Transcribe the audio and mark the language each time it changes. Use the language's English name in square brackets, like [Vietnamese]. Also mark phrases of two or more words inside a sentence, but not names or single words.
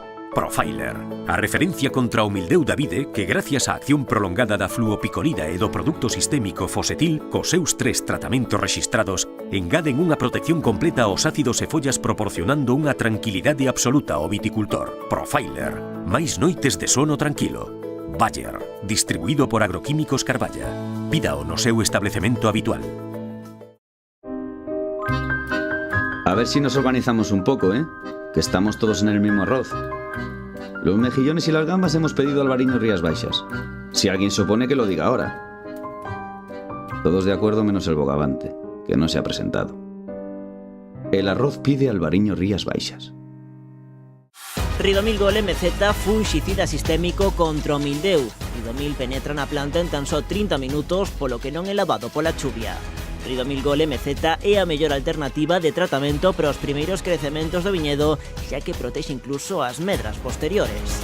[Galician] Profiler, a referencia contra o mildeu da vide que gracias á acción prolongada da fluopiconida e do produto sistémico Fosetil, cos seus 3 tratamentos rexistrados, engaden unha protección completa aos ácidos e follas proporcionando unha tranquilidade absoluta ao viticultor. Profiler, máis noites de sono tranquilo. Bayer, distribuído por Agroquímicos Carballa. Pídao no seu establecemento habitual. [Spanish] A ver si nos organizamos un poco, que estamos todos en el mismo arroz. Los mejillones y las gambas hemos pedido Albariño Rías Baixas. Si alguien se opone, que lo diga ahora. Todos de acuerdo menos el bogavante, que no se ha presentado. El arroz pide Albariño Rías Baixas. [Galician] Ridomil Gol MZ fungicida sistémico contra o mildeu. Ridomil penetra na planta en tan só 30 minutos, polo que non é lavado pola chuvia. Ridomil Gol MZ é a mellor alternativa de tratamento para os primeiros crecementos do viñedo, xa que protexe incluso as medras posteriores.